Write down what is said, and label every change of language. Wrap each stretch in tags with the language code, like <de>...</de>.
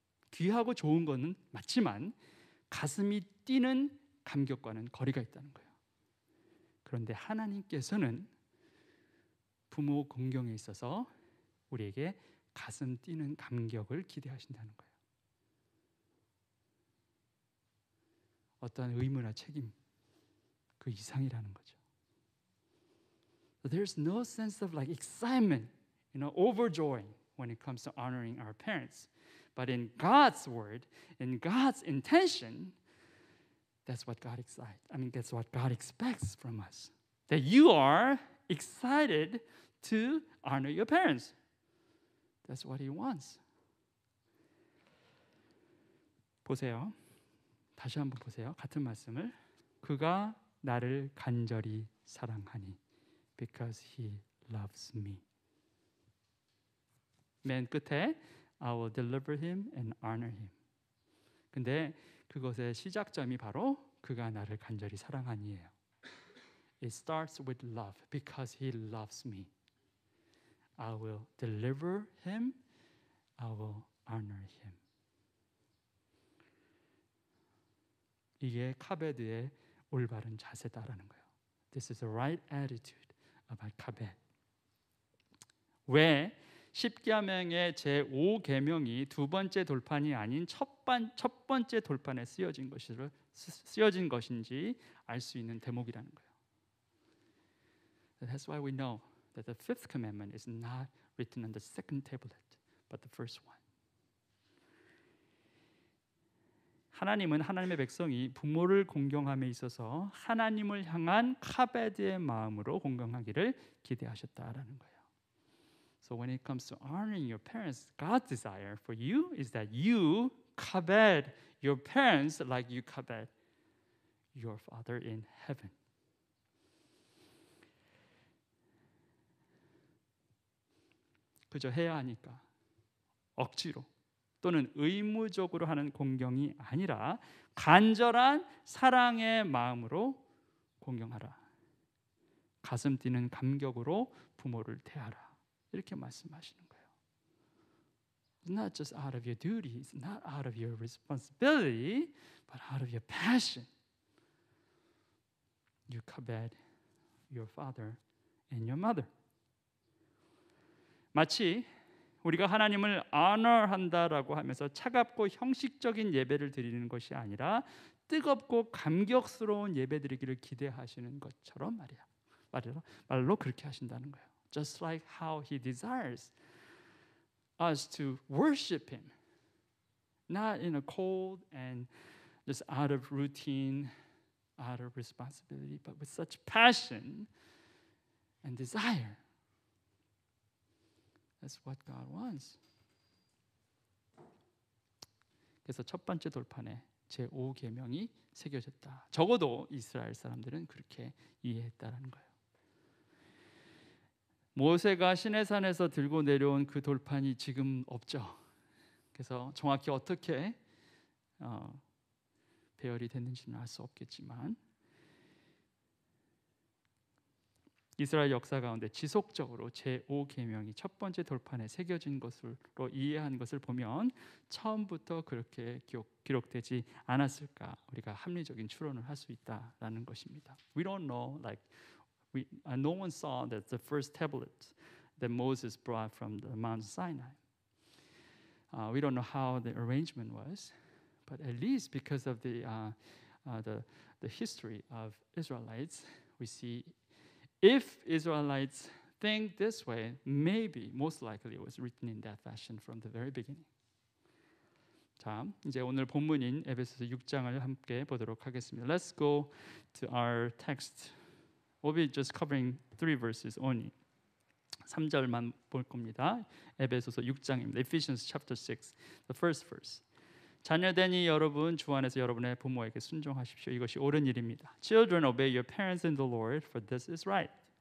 <ko>귀하고 좋은 거는 맞지만 가슴이 뛰는 감격과는 거리가 있다는 거예요. 그런데 하나님께서는 부모 공경에 있어서 우리에게 가슴 뛰는 감격을 기대하신다는 거예요. 어떠한 의무나 책임 그 이상이라는 거죠.</ko> <en>There's no sense of like excitement, overjoying when it comes to honoring our parents. But in God's word, in God's intention, that's what God that's what God expects from us. That you are excited to honor your parents. That's what He wants.</en> <ko>보세요. 다시 한번 보세요. 같은 말씀을. 그가 나를 간절히 사랑하니.</ko> <en>Because He loves me.</en> <ko>맨 끝에</ko> <en>I will deliver him and honor him.</en> <ko>근데 그것의 시작점이 바로 그가 나를 간절히 사랑하니예요.</ko> <en>It starts with love because he loves me. I will deliver him. I will honor him.</en> <ko>이게 카베드의 올바른 자세다라는 거예요.</ko> <en>This is the right attitude about 카베드.</en> <ko>왜 10계명의 제5계명이 두 번째 돌판이 아닌 첫 번째 돌판에 쓰여진 것인지 알 수 있는 대목이라는 거예요.</ko> <en>That's why we know that the fifth commandment is not written on the second tablet, but the first one.</en> <ko>하나님은 하나님의 백성이 부모를 공경함에 있어서 하나님을 향한 카베드의 마음으로 공경하기를 기대하셨다라는 거예요.</ko> <en>So when it comes to honoring your parents, God's desire for you is that you kabed your parents like you kabed your Father in heaven.</en> <ko>그저 해야 하니까 억지로 또는 의무적으로 하는 공경이 아니라 간절한 사랑의 마음으로 공경하라. 가슴 뛰는 감격으로 부모를 대하라. 이렇게 말씀하시는 거예요.</ko> <en>It's not just out of your duty, it's not out of your responsibility, but out of your passion. You kabed your father and your mother.</en> <ko>마치 우리가 하나님을 honor한다라고 하면서 차갑고 형식적인 예배를 드리는 것이 아니라 뜨겁고 감격스러운 예배드리기를 기대하시는 것처럼 말로 그렇게 하신다는 거예요.</ko> <en>Just like how He desires us to worship Him, not in a cold and just out of routine, out of responsibility, but with such passion and desire. That's what God wants.</en> <ko>그래서 첫 번째 돌판에 제5계명이 새겨졌다. 적어도 이스라엘 사람들은 그렇게 이해했다라는 거예요. 모세가 시내산에서 들고 내려온 그 돌판이 지금 없죠. 그래서 정확히 어떻게 배열이 됐는지는 알 수 없겠지만 이스라엘 역사 가운데 지속적으로 제5계명이 첫 번째 돌판에 새겨진 것으로 이해한 것을 보면 처음부터 그렇게 기록되지 않았을까 우리가 합리적인 추론을 할 수 있다라는 것입니다.</ko> <en>We don't know, no one saw that the first tablet that Moses brought from the Mount Sinai. We don't know how the arrangement was, but at least because of the history of Israelites, we see. If Israelites think this way, maybe, most likely it was written in that fashion from the very beginning.</en> <ko>자, 이제 오늘 본문인 에베소서 6장을 함께 보도록 하겠습니다.</ko> <en>Let's go to our text. We'll be just covering 3 verses only.</en> <ko>3절만 볼 겁니다. 에베소서 6장입니다.</ko> <en>Ephesians chapter 6, the first verse.</en> <ko>자녀되니 여러분 주 안에서 여러분의 부모에게 순종하십시오. 이것이 옳은 일입니다.</ko> <en>Children, obey your parents in the Lord, for this is right.</en>